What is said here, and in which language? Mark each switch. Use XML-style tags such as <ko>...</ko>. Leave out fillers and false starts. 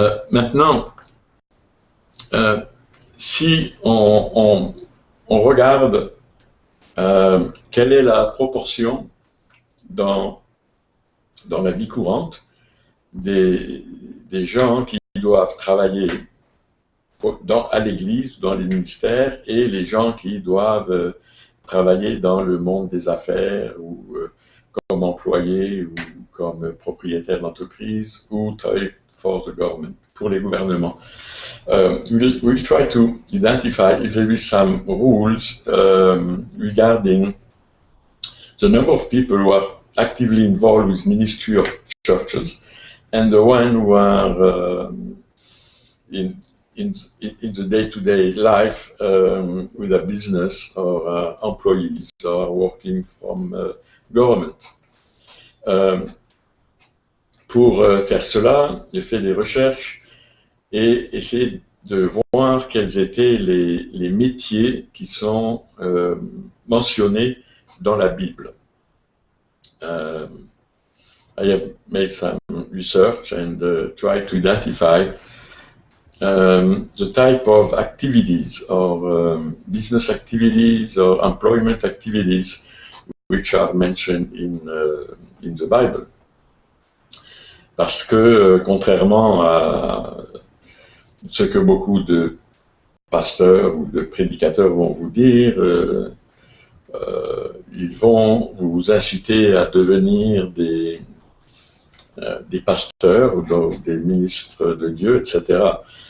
<fr>Maintenant, si on regarde quelle est la proportion dans la vie courante des gens qui doivent travailler à l'église, dans les ministères, et les gens qui doivent travailler dans le monde des affaires, ou comme employés, ou comme propriétaires d'entreprise, ou travailler</fr> <en>for the government,</en> <fr>pour les gouvernements.</fr> <en>We'll try to identify if there is some rules regarding the number of people who are actively involved with ministry of churches and the one who are in the day-to-day life with a business or employees or working from government.</en> <fr>Pour faire cela, j'ai fait des recherches et essayé de voir quels étaient les métiers qui sont mentionnés dans la Bible.</fr> <en>I have made some research and tried to identify the type of activities or business activities or employment activities which are mentioned in the Bible.</en> <fr>Parce que, contrairement à ce que beaucoup de pasteurs ou de prédicateurs vont vous dire, ils vont vous inciter à devenir des pasteurs ou des ministres de Dieu, etc.</fr>